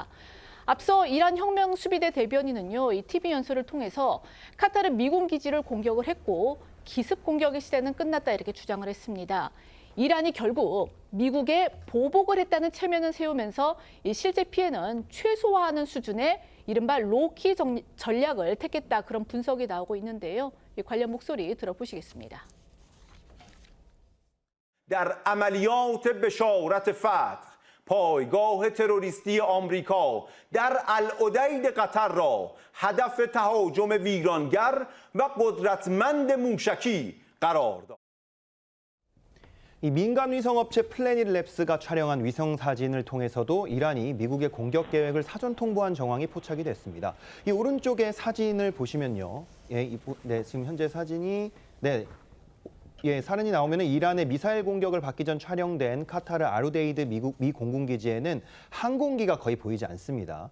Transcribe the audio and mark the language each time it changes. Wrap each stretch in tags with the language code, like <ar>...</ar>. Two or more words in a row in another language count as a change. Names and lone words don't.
<ko>앞서 이란 혁명수비대 대변인은요, 이 TV 연설을 통해서 카타르 미군 기지를 공격을 했고 기습 공격의 시대는 끝났다, 이렇게 주장을 했습니다. 이란이 결국 미국에 보복을 했다는 체면을 세우면서 실제 피해는 최소화하는 수준의 이른바 로키 전략을 택했다, 그런 분석이 나오고 있는데요. 관련 목소리 들어보시겠습니다.</ko> <fa>در عملیات بشارت فتح پایگاه تروریستی آمریکا در العدید قطر را هدف تهاجم ویرانگر و قدرتمند موشکی قرار داد.</fa> <ko>이 민간 위성업체 플래닛랩스가 촬영한 위성 사진을 통해서도 이란이 미국의 공격 계획을 사전 통보한 정황이 포착이 됐습니다. 이 오른쪽의 사진을 보시면요, 지금 현재 사진이 사진이 나오면 이란의 미사일 공격을 받기 전 촬영된 카타르 아루데이드 미 공군기지에는 항공기가 거의 보이지 않습니다.</ko>